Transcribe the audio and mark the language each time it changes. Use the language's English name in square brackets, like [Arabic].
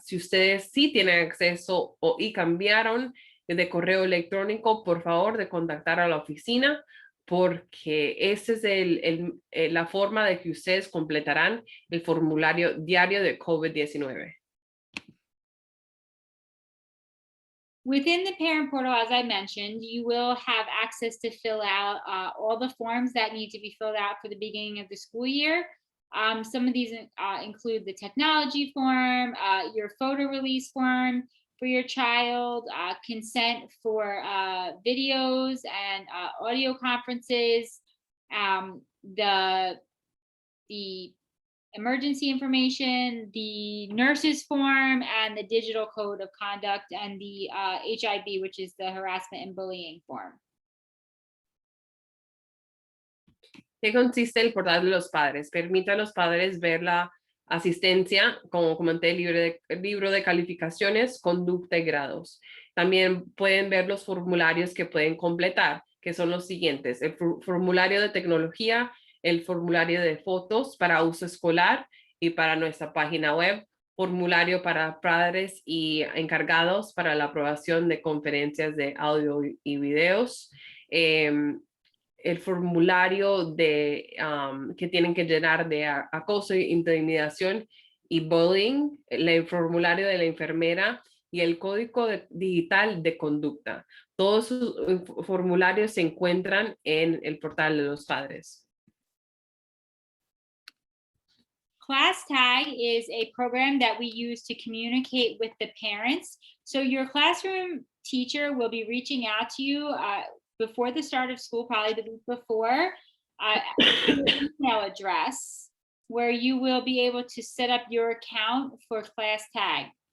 [Spanish] Si ustedes sí tienen acceso y cambiaron de correo electrónico, por favor de contactar a la oficina, porque esa es la forma de que ustedes completarán el formulario diario de COVID-19. [English] Within the parent portal, as I mentioned, you will have access to fill out all the forms that need to be filled out for the beginning of the school year. Some of these include the technology form, your photo release form for your child, consent for videos and audio conferences, the emergency information, the nurses form, and the digital code of conduct, and the HIB, which is the harassment and bullying form. [Spanish] ¿Qué consiste el portal de los padres? Permite a los padres ver la asistencia, como comenté, libro de calificaciones, conducta y grados. También pueden ver los formularios que pueden completar, que son los siguientes: el formulario de tecnología, el formulario de fotos para uso escolar y para nuestra página web, formulario para padres y encargados para la aprobación de conferencias de audio y videos, el formulario que tienen que llenar de acoso, intimidación y bullying, el formulario de la enfermera y el código digital de conducta. Todos sus formularios se encuentran en el portal de los padres. [English] Class Tag is a program that we use to communicate with the parents. So your classroom teacher will be reaching out to you before the start of school, probably the week before, your email address, where you will be able to set up your account for Class Tag.